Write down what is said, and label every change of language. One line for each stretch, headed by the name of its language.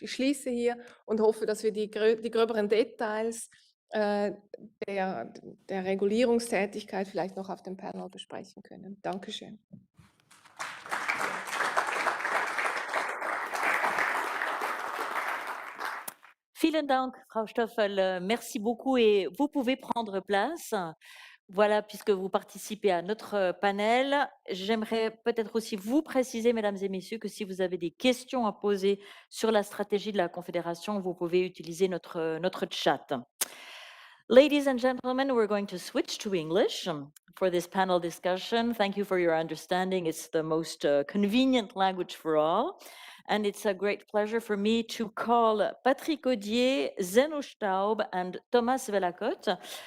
German: Ich schließe hier und hoffe, dass wir die gröberen Details der Regulierungstätigkeit vielleicht noch auf dem Panel besprechen können. Dankeschön. Vielen Dank, Frau Stoffel.
French: Merci beaucoup et vous pouvez prendre place. Voilà, puisque vous participez à notre panel, j'aimerais peut-être aussi vous préciser, mesdames et messieurs, que si vous avez des questions à poser sur la stratégie de la Confédération, vous pouvez utiliser notre chat.
English: Ladies and gentlemen, we're going to switch to English for this panel discussion. Thank you for your understanding. It's the most convenient language for all. And it's a great pleasure for me to call Patrick Audier, Zeno Staub, and Thomas Velacote.